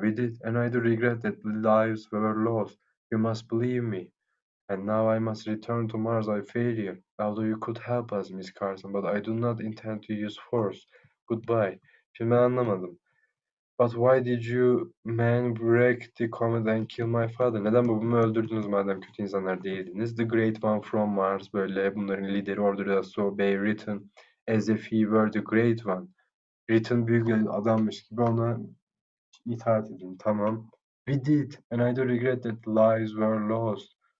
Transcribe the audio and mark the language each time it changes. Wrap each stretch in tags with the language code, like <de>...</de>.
<en>We did, and I do regret that lives were lost. You must believe me. And now I must return to Mars by failure. Although you could help us, Miss Carson, but I do not intend to use force. Goodbye. Şimdi ben anlamadım. But why did you men break the comet and kill my father?</en> <tr>Neden babamı öldürdünüz madem kötü insanlar değildiniz?</tr> <en>The Great One from Mars, böyle bunların lideri ordered us to obey written as if he were the Great One.</en> <tr>Written büyük bir adammış gibi ona itaat edin. Tamam.</tr> <en>We did, and I do regret that lives were lost.</en>